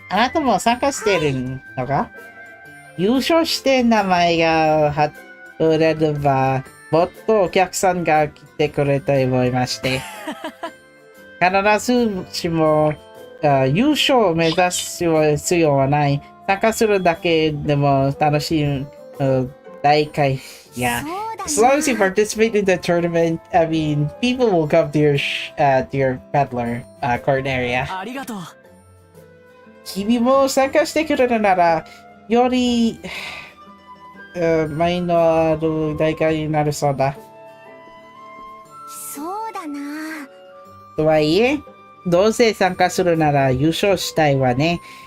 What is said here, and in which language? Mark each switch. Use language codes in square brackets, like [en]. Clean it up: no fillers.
[ja] あなたも参加してるのか、優勝して名前が売れれば、もっとお客さんが来てくれと思いまして。必ずしも優勝を目指す必要はない。参加するだけでも楽しい大会。 [en] Yeah. As long as you participate in the tournament, I mean, people will come to your peddler court area. [ja] ありがとう。君も参加してくれるなら、より前のある大会になるそうだ。そうだな。とはいえ、どうせ参加するなら優勝したいわね。